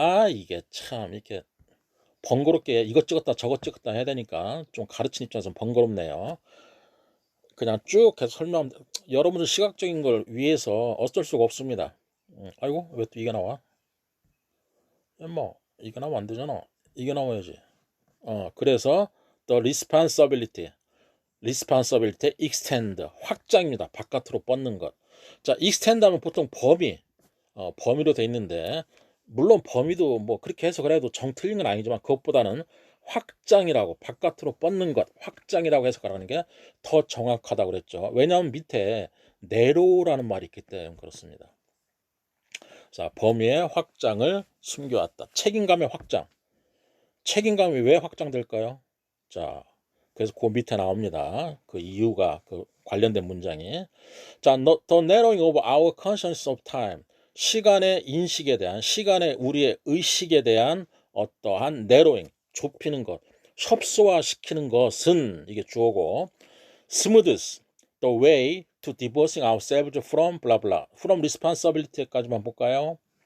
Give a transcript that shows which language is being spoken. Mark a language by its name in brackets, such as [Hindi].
[Korean] 이게 참 이렇게 번거롭게 이것 찍었다 저것 찍었다 해야 되니까 좀 가르치는 입장에서 번거롭네요. 그냥 쭉 계속 설명하면, 여러분들 시각적인 걸 위해서 어쩔 수가 없습니다. 아이고, 왜 또 이게 나와? 뭐 이게 나오면 안 되잖아. 이게 나와야지. 그래서 [English] the responsibility extend [Korean] 확장입니다. 바깥으로 뻗는 것. 자, extend 하면 보통 범위로 돼 있는데, 물론 범위도 뭐 그렇게 해서 그래도 정 틀린 건 아니지만 그것보다는 확장이라고, 바깥으로 뻗는 것, 확장이라고 해석하는 게 더 정확하다고 그랬죠. 왜냐하면 밑에 내로라는 말이 있기 때문에 그렇습니다. 자, 범위의 확장을 숨겨왔다. 책임감의 확장. 책임감이 왜 확장될까요? 자, 그래서 그 밑에 나옵니다. 그 이유가, 그 관련된 문장이. [English] 자, the narrowing of our conscience of time. [Korean] 시간의 인식에 대한, 시간의 우리의 의식에 대한 어떠한 narrowing, 좁히는 것, 협소화시키는 것은, 이게 주어고, [English] smooths the way to divorcing ourselves from blah blah, from responsibility [Korean] 까지만 볼까요?